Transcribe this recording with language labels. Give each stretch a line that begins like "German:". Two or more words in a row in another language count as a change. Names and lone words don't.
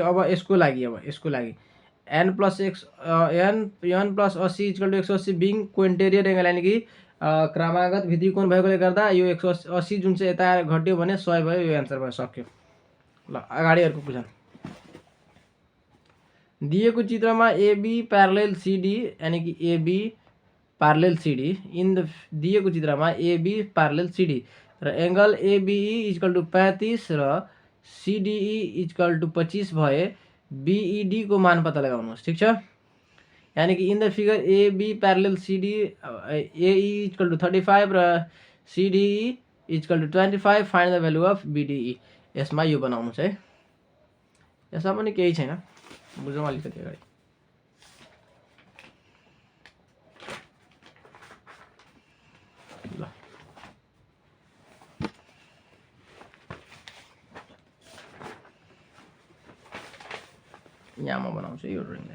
Nepali: अब यसको लागि
English: n plus 80 equal to 180 being co-interior angle
Nepali: यानी कि क्रमागत भित्री कोण भएकोले गर्दा यो 180 जुन चाहिँ यता घट्यो भने 100 भयो यो आन्सर भयो सक्यो। ल अगाडि अर्को क्वेशन दिएको चित्रमा
English: AB parallel CD
Nepali: यानी कि
English: AB parallel CD in the
Nepali: दिएको चित्रमा
English: AB parallel CD
Nepali: र
English: angle ABE equal to 35
Nepali: र
English: CDE equal to 25
Nepali: भए BED को मान पत्ता लगाउनुहोस्। ठीक छ यानी कि
English: in the figure AB parallel CD AE equal to 35 र CDE equal to 25 find the value of BDE.
Nepali: यसमा यो बनाउनुस् है। यसमा पनि केही छैन, बुझौँ अलिकति अगाडि। ल यहाँ म बनाउँछु यो ड्रइङलाई।